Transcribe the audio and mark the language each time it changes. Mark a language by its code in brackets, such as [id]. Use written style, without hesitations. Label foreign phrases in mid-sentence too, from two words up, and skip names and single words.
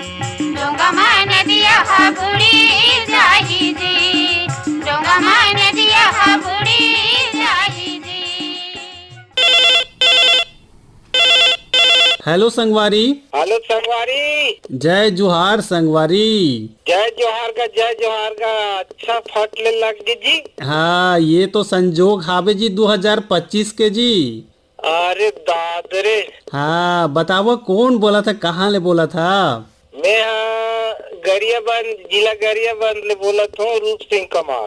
[hne] डोंगमा नदिया बुड़ी जाही जी, डोंगमा नदिया बुड़ी जाही जी। हेलो संगवारी। हेलो संगवारी। जय जोहार संगवारी। जय जोहार का, जय जोहार का। अच्छा फट ले लग गई जी। हाँ, ये तो संजोग हावे जी 2025 के जी। अरे दादरे। हाँ, बताओ कौन बोला था, कहाँ ले बोला था? मैं गरियाबंद, जिला गरियाबंद ले बोला हूँ, रूप सिंह कमार।